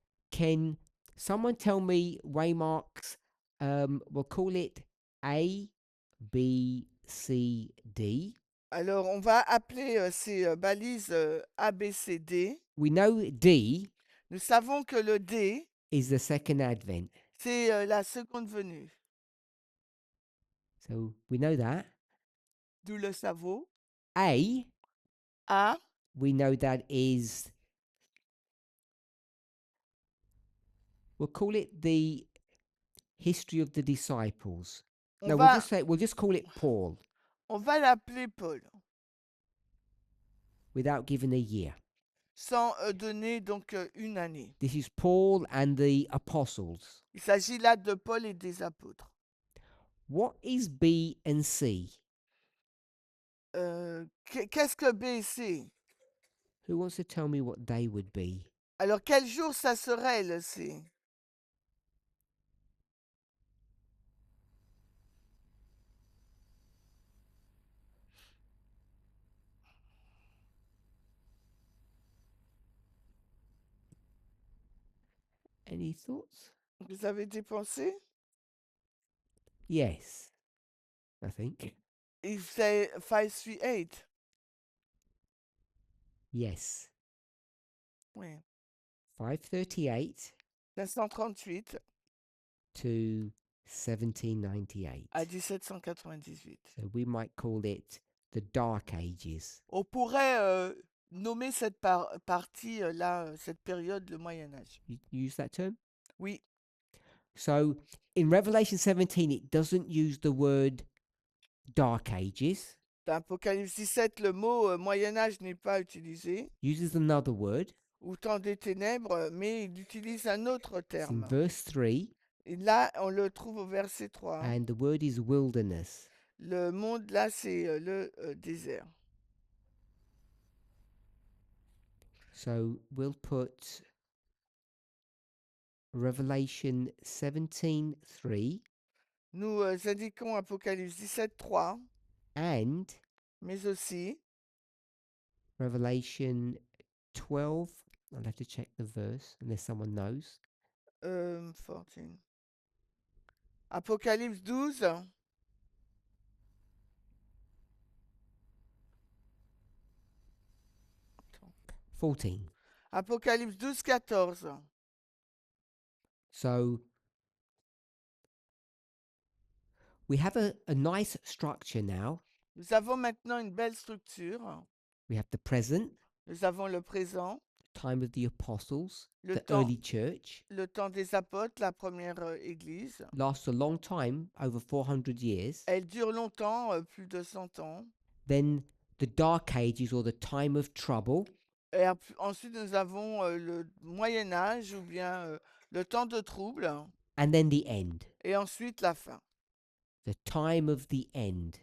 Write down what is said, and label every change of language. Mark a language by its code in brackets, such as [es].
[en] Can someone tell me waymarks? We'll call it A, B, C, D. [fr] Alors, on va appeler ces balises A, B, C, D. [en] We know D [fr] Nous savons que le D, [en] is the second advent. [fr] c'est la seconde venue. [en] So we know that. [fr] Nous le savons. [en] A, A, we know that is, we'll call it the history of the disciples. [fr] on [en] No, [fr] va, [en] we'll just call it Paul [fr] on va l'appeler Paul, [en] without giving a year. [fr] sans donner donc une année. [en] This is Paul and the apostles. [fr] Il s'agit là de Paul et des apôtres. [en] What is B and C? [fr] Qu'est-ce que B et C? [en] Who wants to tell me what they would be? [fr] Alors, quel jour ça serait le C? [en] Any thoughts? [fr] Vous avez des pensées? [en] Yes, I think. [fr] Il fait 538. [en] Yes. [fr] Oui. [en] 538 [fr] 538 [en] to 1798. [fr] à 1798. [en] So we might call it the Dark Ages. [fr] On pourrait nommer cette partie là, cette période, le Moyen Âge. [en] You use that term? [fr] Oui, [en] So in Revelation 17, it doesn't use the word Dark Ages, [fr] dans Apocalypse 17, le mot Moyen Âge n'est pas utilisé, [en] uses another word. [fr] ou temps des ténèbres, mais il utilise un autre [en] It's in [fr] terme. [en] verse 3, [fr] Et là, on le trouve au verset 3. [en] and the word is wilderness. [fr] Le monde, là, c'est le désert. [en] So we'll put Revelation 17:3 [fr] Nous indiquons Apocalypse 17, 3, [en] and [fr] mais aussi [en] Revelation 12. I'll have to check the verse unless someone knows. [fr] 14. Apocalypse 12. Attends. 14. Apocalypse 12, 14. [en] So we have a nice structure now. [fr] Nous avons maintenant une belle structure. [en] We have the present, [fr] Nous avons le présent, [en] time of the apostles, [fr] le [en] the [fr] temps, [en] early church. [fr] le temps des apôtres, la première église. [en] Lasts a long time, over 400 years. [fr] Elle dure longtemps, plus de 100 ans. [en] Then the Dark Ages or the time of trouble. [fr] Et ensuite, nous avons le Moyen Âge ou bien le temps de trouble. [en] And then the end, [fr] Et ensuite, la fin. [en] the time of the end,